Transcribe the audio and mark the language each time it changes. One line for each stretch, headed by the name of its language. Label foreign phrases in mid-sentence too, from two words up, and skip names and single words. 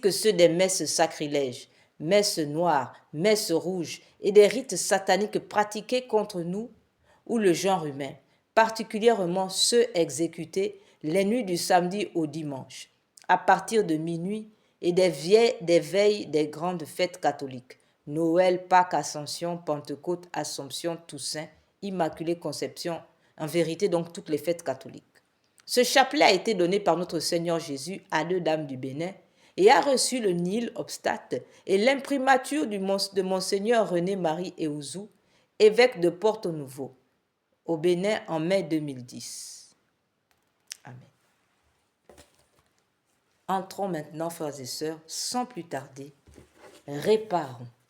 French: que ceux des messes sacrilèges, messes noires, messes rouges et des rites sataniques pratiqués contre nous ou le genre humain, particulièrement ceux exécutés les nuits du samedi au dimanche, à partir de minuit et des veilles des grandes fêtes catholiques, Noël, Pâques, Ascension, Pentecôte, Assomption, Toussaint, Immaculée Conception, en vérité donc toutes les fêtes catholiques. Ce chapelet a été donné par notre Seigneur Jésus à deux dames du Bénin et a reçu le
Latin: nil obstate
French: et l'imprimature de Monseigneur René-Marie Eouzou, évêque de Porto-Nouveau, au Bénin en mai 2010. Amen. Entrons maintenant, frères et sœurs, sans plus tarder, réparons.